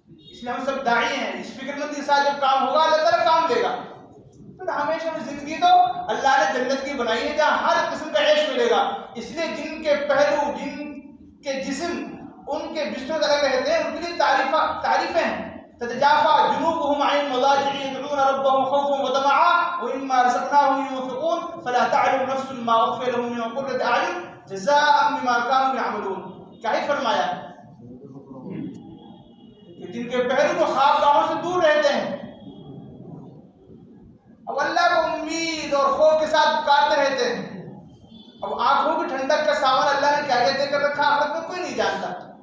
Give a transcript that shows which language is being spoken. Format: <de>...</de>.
<ur>اس لیے ہم سب داعی ہیں، اس فکر مندی کے ساتھ جب کام ہوگا اللہ تعالیٰ کام دے گا۔ تو ہمیشہ میں زندگی تو اللہ نے جنت کی بنائی ہے جہاں ہر قسم کا عیش ملے گا۔ اس لیے جن کے پہلو، جن کے جسم ان کے بستروں الگ رہتے ہیں، ان کے لیے تعریفیں ہیں.</ur> <ar>تتجافى جنوبهم عن المضاجع يدعون ربهم خوفا وطمعا ومما رزقناهم ينفقون فلا تعلم نفس ما اخفي لهم من قرة اعين جزاء بما كانوا يعملون.</ar> <ur>کیا ہی فرمایا کہ جن کے پہلو کو خواب گاہوں سے دور رہتے ہیں، اب اللہ کو امید اور خوف کے ساتھ پکارتے رہتے ہیں. اب آنکھوں کی ٹھنڈک کا سامان اللہ نے کیا کیا دے کر رکھا آخرت میں کوئی نہیں جانتا.</ur>